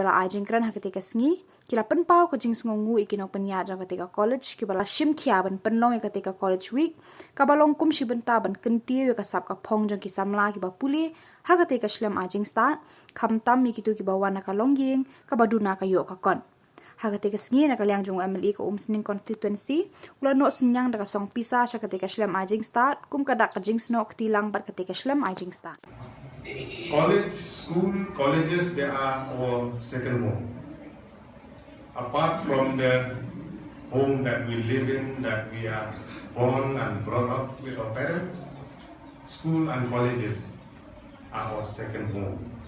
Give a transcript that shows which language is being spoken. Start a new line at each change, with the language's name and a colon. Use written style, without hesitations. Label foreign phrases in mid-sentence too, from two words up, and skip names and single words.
Khasi: bala Jingkmen haka tega sngi kila penpau ko jing sngongu ikino penya jaga tega college ki bala shim khia ban penlong ka tega
English: college week
Khasi: ka balong kum shi benta ban Taiew ka sap ka phong jang ki samla ki ba pule ha ka tega shlem ajing sta kham tam mi ki tu ki ba wana ka longying ka baduna ka yo ka kon ha ka tega sngi na ka liang jong MLA ka umsning constituency ula no sinyang daga song pisa sha ka tega shlem ajing sta kum ka dak ka jing snok tilang bar ka tega shlem ajing sta
English: colleges, they are our second home. Apart from the home that we live in, that we are born and brought up with our parents, school and colleges are our second home.